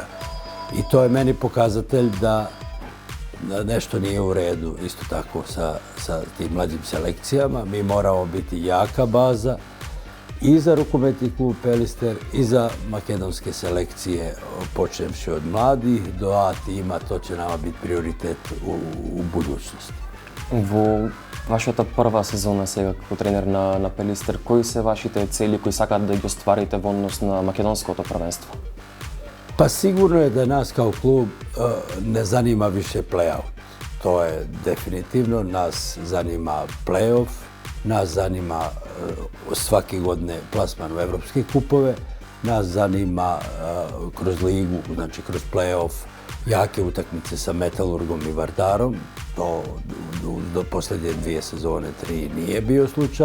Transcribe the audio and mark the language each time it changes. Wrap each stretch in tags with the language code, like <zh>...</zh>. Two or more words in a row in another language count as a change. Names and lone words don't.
<bs>I to je meni pokazatelj da nešto nije u redu isto tako sa tim mlađim selekcijama. Mi moramo biti jaka baza i za rukometni klub Pelister i za makedonske selekcije, počevši od mladih do A tima, to će nama biti prioritet u budućnosti.</bs> <mk>Во вашата прва сезона сега како тренер на Пелистер, кои се вашите цели кои сакате да ги остварите во однос на македонското првенство?</mk> <bs>Pa sigurno je da nas kao klub ne zanima više play-out. To je definitivno, nas zanima play-off, nas zanima svake godine plasman u evropske kupove, nas zanima kroz ligu, znači kroz play-off, jake utakmice sa Metalurgom i Vardarom. To do posljednje 2 sezone, 3 nije bio slučaj.</bs>